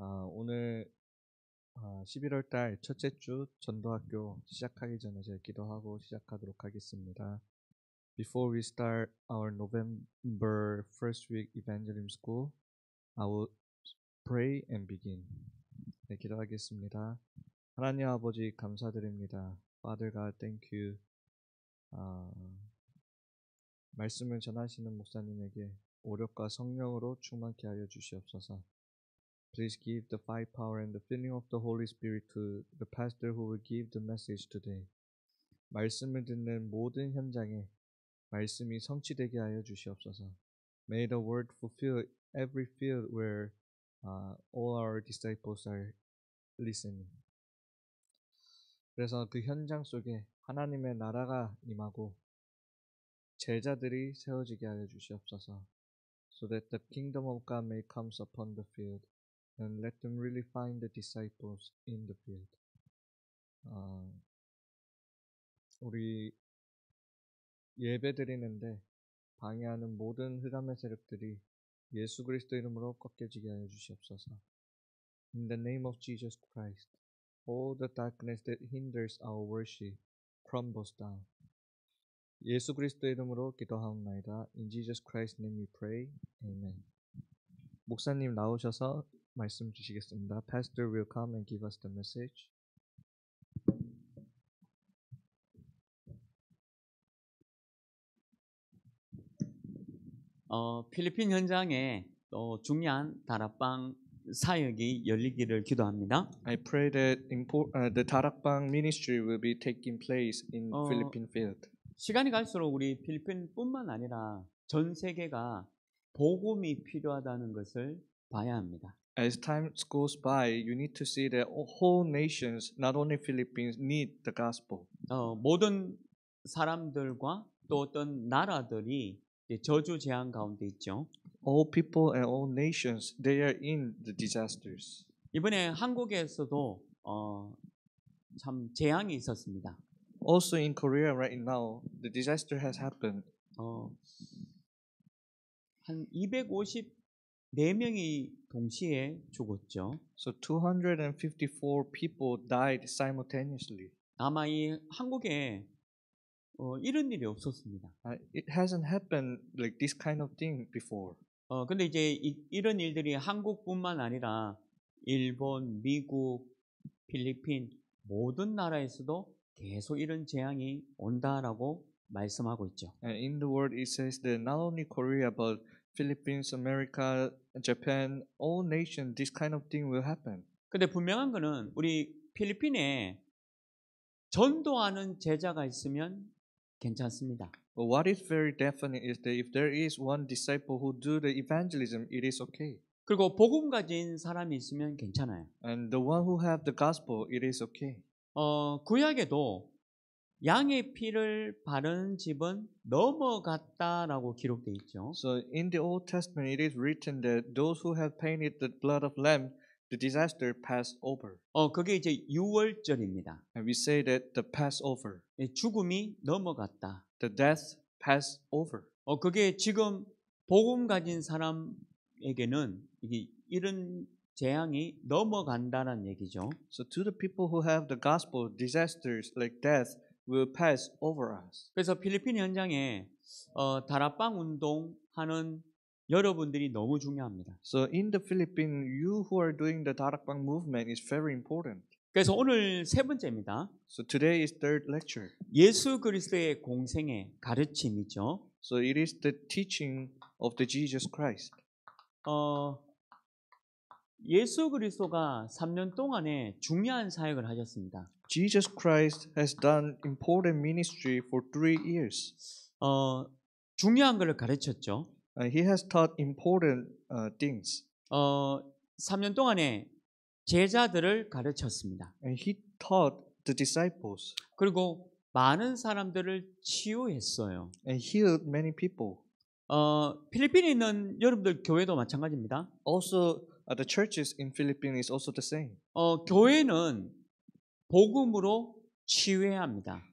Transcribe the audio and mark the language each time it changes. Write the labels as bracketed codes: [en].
[ko] 오늘 11월 달 첫째 주 전도학교 시작하기 전에 제가 기도하고 시작하도록 하겠습니다. [en] Before we start our November first week evangelism school, I will pray and begin. [ko] 네, 기도하겠습니다. 하나님 아버지 감사드립니다. [en] Father God, thank you. [ko] 아, 말씀을 전하시는 목사님에게 오력과 성령으로 충만케 하여 주시옵소서. [en] Please give the five power and the filling of the Holy Spirit to the pastor who will give the message today. [ko] 말씀을 듣는 모든 현장에 말씀이 성취되게 하여 주시옵소서. [en] May the word fulfill every field where all our disciples are listening. [ko] 그래서 그 현장 속에 하나님의 나라가 임하고 제자들이 세워지게 하여 주시옵소서. [en] So that the kingdom of God may come upon the field, and let them really find the disciples in the field. [ko] 우리 예배 드리는데 방해하는 모든 흑암의 세력들이 예수 그리스도 이름으로 꺾여지게 하여 주시옵소서. [en] In the name of Jesus Christ, all the darkness that hinders our worship crumbles down. [ko] 예수 그리스도 이름으로 기도하옵나이다. [en] In Jesus Christ's name we pray. Amen. [ko] 목사님 나오셔서 말씀 주시겠습니다. [en] Pastor will come and give us the message. [ko] 필리핀 현장에 중요한 다락방 사역이 열리기를 기도합니다. [en] I pray that the 다락방 ministry will be taking place in Philippine field. [ko] 시간이 갈수록 우리 필리핀뿐만 아니라 전 세계가 복음이 필요하다는 것을 봐야 합니다. [en] As time goes by, you need to see that whole nations, not only Philippines, need the gospel. [ko] 모든 사람들과 또 어떤 나라들이 저주 재앙 가운데 있죠. [en] All people and all nations, they are in the disasters. [ko] 이번에 한국에서도 참 재앙이 있었습니다. [en] Also in Korea right now, the disaster has happened. [ko] 한 254명이 동시에 죽었죠. [en] So 254 people died simultaneously. [ko] 아마 이 한국에 이런 일이 없었습니다. [en] It hasn't happened like this kind of thing before. [ko] 근데 이제 이런 일들이 한국뿐만 아니라 일본, 미국, 필리핀 모든 나라에서도 계속 이런 재앙이 온다라고 말씀하고 있죠. [en] And in the word it says that not only Korea but Philippines, America, Japan, all nations, this kind of thing will happen. [ko] 근데 분명한 거는 우리 필리핀에 전도하는 제자가 있으면 괜찮습니다. [en] But what is very definite is that if there is one disciple who do the evangelism, it is okay. [ko] 그리고 복음 가진 사람이 있으면 괜찮아요. [en] And the one who have the gospel, it is okay. [ko] 구약에도 양의 피를 바른 집은 넘어갔다라고 기록되어 있죠. [en] So in the Old Testament, it is written that those who have painted the blood of lamb, the disaster passed over. [ko] 그게 이제 유월절입니다. [en] And we say that the Passover, [ko] 죽음이 넘어갔다. [en] the death passed over. [ko] 그게 지금 복음 가진 사람에게는 이런 재앙이 넘어간다는 얘기죠. [en] So to the people who have the gospel, disasters like death will pass over us. [ko] 그래서 필리핀 현장에 다락방 운동하는 여러분들이 너무 중요합니다. [en] So in the Philippines, you who are doing the 다락방 movement is very important. [ko] 그래서 오늘 세 번째입니다. [en] So today is third lecture. [ko] 예수 그리스도의 공생의 가르침이죠. [en] So it is the teaching of the Jesus Christ. [ko] 예수 그리스도가 3년 동안에 중요한 사역을 하셨습니다. [en] Jesus Christ has done important ministry for 3 years. [ko] 중요한 것을 가르쳤죠. [en] He has taught important things. [ko] 3년 동안에 제자들을 가르쳤습니다. [en] And he taught the disciples. [ko] 그리고 많은 사람들을 치유했어요. [en] And healed many people. [ko] 필리핀에 있는 여러분들 교회도 마찬가지입니다. [en] Also, the churches in Philippines is also the same. [ko] 교회는 복음으로 치유해야 합니다.